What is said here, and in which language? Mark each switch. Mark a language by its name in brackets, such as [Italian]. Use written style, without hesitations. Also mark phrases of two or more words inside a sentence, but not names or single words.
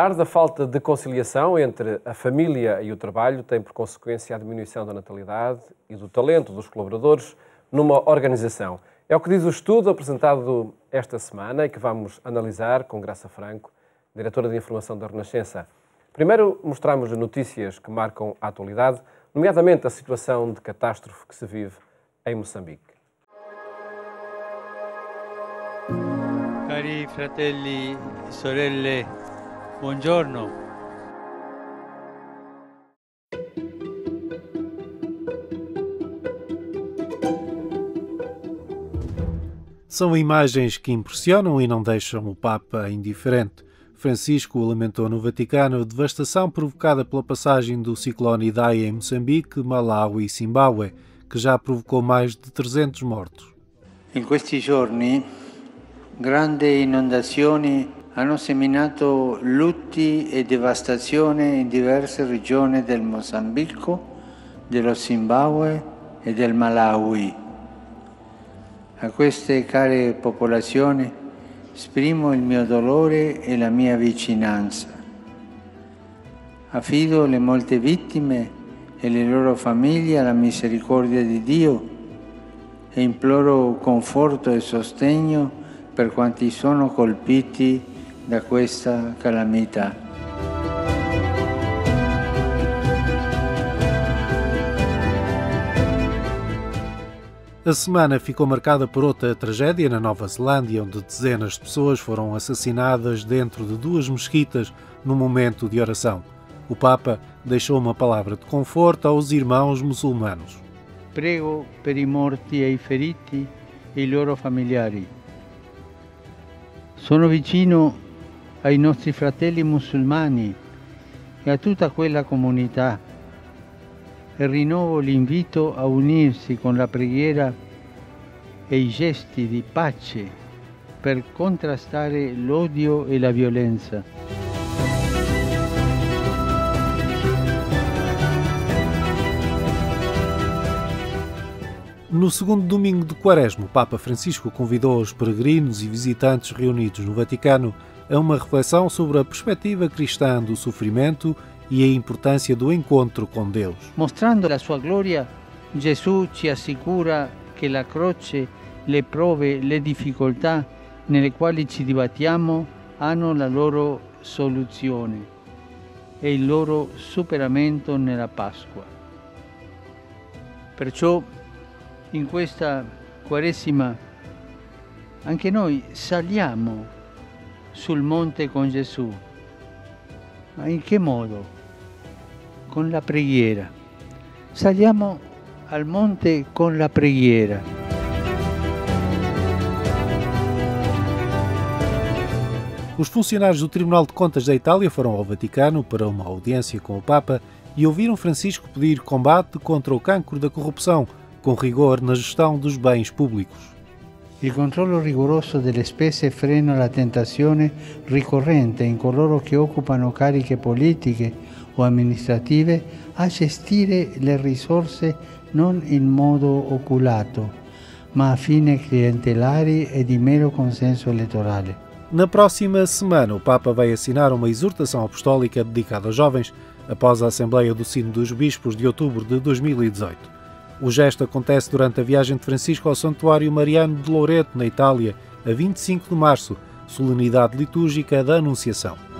[Portuguese] A falta de conciliação entre a família e o trabalho tem por consequência a diminuição da natalidade e do talento dos colaboradores numa organização. É o que diz o estudo apresentado esta semana e que vamos analisar com Graça Franco, diretora de Informação da Renascença. Primeiro, mostramos notícias que marcam a atualidade, nomeadamente a situação de catástrofe que se vive em Moçambique. [Italian] Cari fratelli e sorelle, buongiorno. [Portuguese] São imagens que impressionam e não deixam o Papa indiferente. Francisco lamentou no Vaticano a devastação provocada pela passagem do ciclone Idai em Moçambique, Malawi e Zimbábue, que já provocou mais de 300 mortos. [Italian] In questi giorni grandi inondazioni hanno seminato lutti e devastazione in diverse regioni del Mozambico, dello Zimbabwe e del Malawi. A queste care popolazioni esprimo il mio dolore e la mia vicinanza. Affido le molte vittime e le loro famiglie alla misericordia di Dio e imploro conforto e sostegno per quanti sono colpiti da questa calamità. [Portuguese] A semana ficou marcada por outra tragédia na Nova Zelândia, onde dezenas de pessoas foram assassinadas dentro de duas mesquitas no momento de oração. O Papa deixou uma palavra de conforto aos irmãos muçulmanos. [Italian] Prego per i morti e i feriti e i loro familiari. Sono vicino ai nostri fratelli musulmani e a tutta quella comunità e rinnovo l'invito a unirsi con la preghiera e i gesti di pace per contrastare l'odio e la violenza. [Portuguese] No segundo domingo de Quaresma, o Papa Francisco convidou os peregrinos e visitantes reunidos no Vaticano a uma reflexão sobre a perspectiva cristã do sofrimento e a importância do encontro com Deus. [Italian] Mostrando la sua gloria, Gesù ci assicura che la croce, le prove, le difficoltà nelle quali ci dibattiamo hanno la loro soluzione e il loro superamento nella Pasqua. Perciò in questa Quaresima anche noi saliamo sul monte con Gesù. Ma in che modo? Con la preghiera. Saliamo al monte con la preghiera. [Portuguese] Os funcionários do Tribunal de Contas da Itália foram ao Vaticano para uma audiência com o Papa e ouviram Francisco pedir combate contra o cancro da corrupção, com rigor na gestão dos bens públicos. [Italian] Il controllo rigoroso delle spese frena la tentazione ricorrente in coloro che occupano cariche politiche o amministrative a gestire le risorse non in modo oculato, ma a fini clientelari e di mero consenso elettorale. [Portuguese] Na próxima semana, o Papa vai assinar uma exortação apostólica dedicada aos jovens após a Assembleia do Sínodo dos Bispos de outubro de 2018. O gesto acontece durante a viagem de Francisco ao Santuário Mariano de Loreto, na Itália, a 25 de março, solenidade litúrgica da Anunciação.